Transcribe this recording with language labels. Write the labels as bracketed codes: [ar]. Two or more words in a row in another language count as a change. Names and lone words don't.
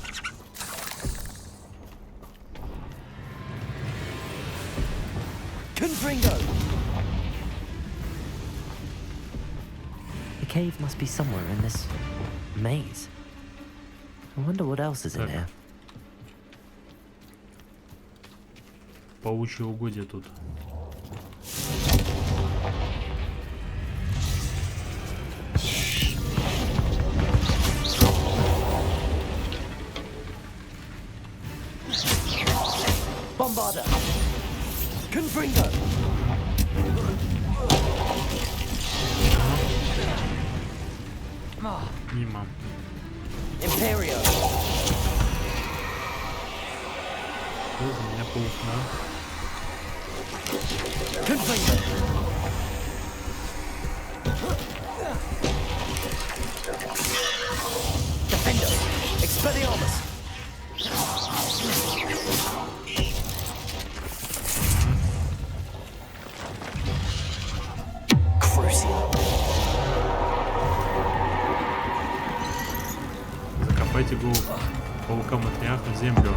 [ru] Confringo! [en] The cave must be somewhere in this maze. I wonder what else is in here. [ru] Паучье угодье тут. Bombarda! Confringo! Мимо. Imperio! Что за меня паук, да? Confringo! Defendo! Expelliarmus! Закопайте голову паука-матриарха в землю.